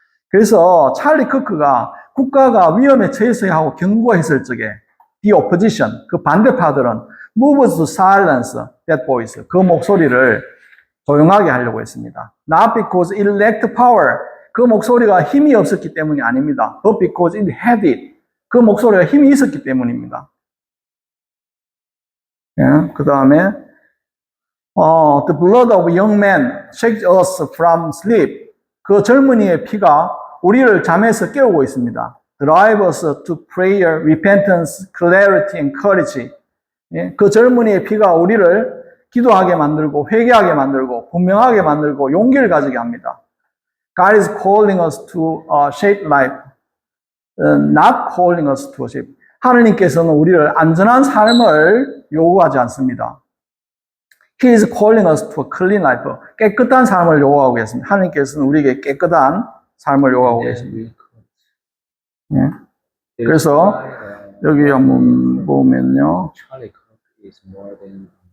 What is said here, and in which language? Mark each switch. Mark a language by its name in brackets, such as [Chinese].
[Korean] 그래서 찰리 크크가 국가가 위험에 처했어야 하고 경고했을 적에 [English] the opposition, [Korean] 그 반대파들은 [English] moves to silence that voice, [Korean] 그 목소리를 조용하게 하려고 했습니다. [English] Not because it lacked power, [Korean] 그 목소리가 힘이 없었기 때문이 아닙니다. [English] But because it had it, [Korean] 그 목소리가 힘이 있었기 때문입니다. 그 다음에 [English] The blood of young men shakes us from sleep. [Korean] 그 젊은이의 피가 우리를 잠에서 깨우고 있습니다. [English] Drive us to prayer, repentance, clarity, and courage. [Korean] 그 젊은이의 피가 우리를 기도하게 만들고 회개하게 만들고 분명하게 만들고 용기를 가지게 합니다. [English] God is calling us to a shape life, not calling us to a shape. [Korean] 하느님께서는 우리를 안전한 삶을 요구하지 않습니다. [English] He is calling us to a clean life. [Korean] 깨끗한 삶을 요구하고 계십니다. 하느님께서는 우리에게 깨끗한 삶을 요구하고 계십니다. 그래서 여기 한번 보면요. [English] Charlie Kirk is more than